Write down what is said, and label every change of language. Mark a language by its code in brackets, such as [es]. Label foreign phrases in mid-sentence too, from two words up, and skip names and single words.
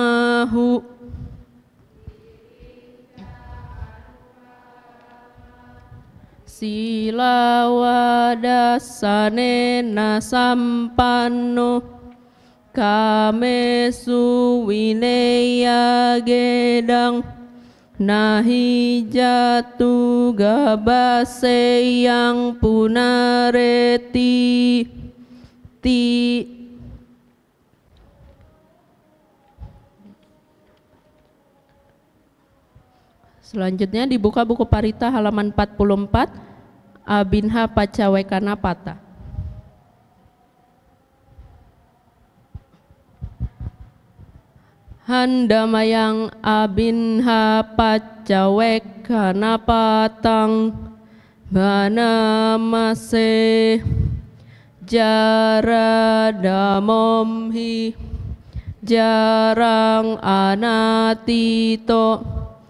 [pi] idamahu Silawadasanena sampanno kamesu wineya gedang nahi jatu gabase yang punareti ti. [id] Selanjutnya dibuka buku Parita halaman 44, [pi] Abinha Pacawekana Pata. Handamayang Abinha Pacawekana Patang Banamase Jaradamomhi Jarang Anatito